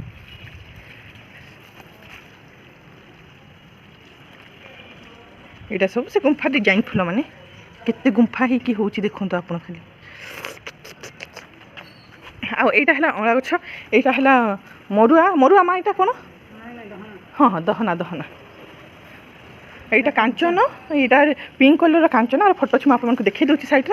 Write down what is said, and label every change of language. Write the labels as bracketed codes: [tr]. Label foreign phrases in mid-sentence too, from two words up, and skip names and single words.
[or] ଏଇଟା ସବୁ ସେ ଗୁମ୍ଫା ଡିଜାଇନ୍ ଫୁଲ ମାନେ କେତେ ଗୁମ୍ଫା ହେଇକି ହେଉଛି ଦେଖନ୍ତୁ ଆପଣ ଖାଲି। ଆଉ ଏଇଟା ହେଲା ଅଁଳା ଗଛ। ଏଇଟା ହେଲା ମରୁଆ ମା। ଏଇଟା କ'ଣ? ହଁ ଦହନା। ଏଇଟା କାଞ୍ଚନ, ଏଇଟା [en] pink color [or] কাঞ্চন। ଆଉ ଫଟୋ ଅଛି ମୁଁ ଆପଣଙ୍କୁ ଦେଖେଇ ଦେଉଛି ସାଇଡ଼୍ରେ।